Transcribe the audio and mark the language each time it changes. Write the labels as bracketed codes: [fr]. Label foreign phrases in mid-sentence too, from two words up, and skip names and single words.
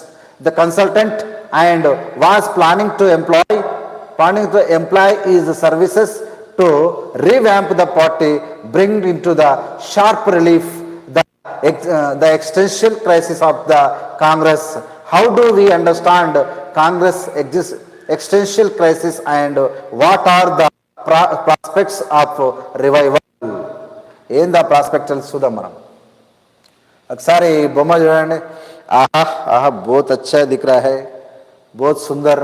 [en] The consultant and was planning to employ his services to revamp the party, bring into the sharp relief the existential crisis of the Congress. How do we understand Congress existential crisis and what are the prospects of revival? In the prospects [te] చూద్దాం మనం ఒకసారి బొమ్మ చూడండి. [hi] ఆహా ఆహా बहुत अच्छा दिख रहा है, बहुत सुंदर.